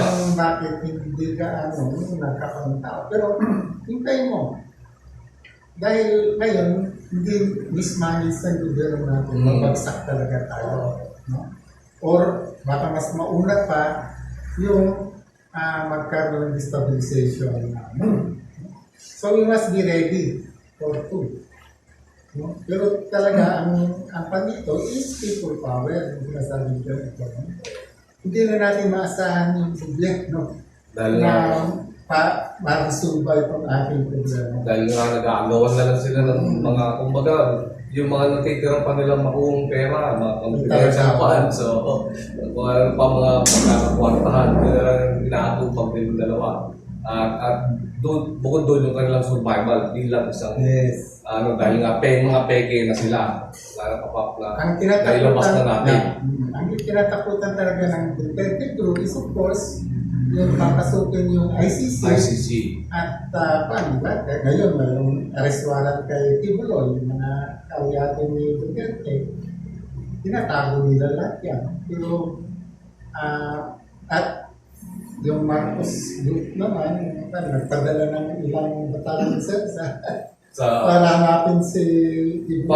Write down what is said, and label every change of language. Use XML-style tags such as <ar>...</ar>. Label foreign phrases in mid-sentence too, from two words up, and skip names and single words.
<tl>ang bakit hindi ka nagkakaroon tao. Pero, hintayin mo. Dahil ngayon, hindi mismanage ng gobyerno natin, mabagsak talaga tayo. No? Or, baka mas mauna pa, yung magkaroon ng destabilization.</tl> <en>So, we must be ready for two.</en> <tl>No? Pero talaga, ang panito is</tl> <en>people power.</en> <tl>Yung sinasabi ko ito. Hindi na natin maasahan yung gobyerno Dahil na nga, ma-resolve itong ating problema. dahil nga nag-aagawan na lang sila ng mga, kumbaga, yung mga natitira pa nilang makuhang pera, mga pang-pera so, mga pagkakakwartahan, inaatupag din yung dalawa. At bukod doon yung kanilang survival bilang isang, Yes. dahil nga mga peke na sila, Ang nailabas na natin. ang tinatakutan talaga ng Duterte group is</tl> <en>of course</en> <tl>yung papasukin yung ICC. ICC. At paano ba? Ngayon, mayroong arrest warrant kay Tibuloy, yung mga kawyate ni Duterte. Tinatago nila lahat yan. Pero, at yung Marcos group naman, nagpadala ng ilang batalyon para hanapin si Tibuloy.</tl>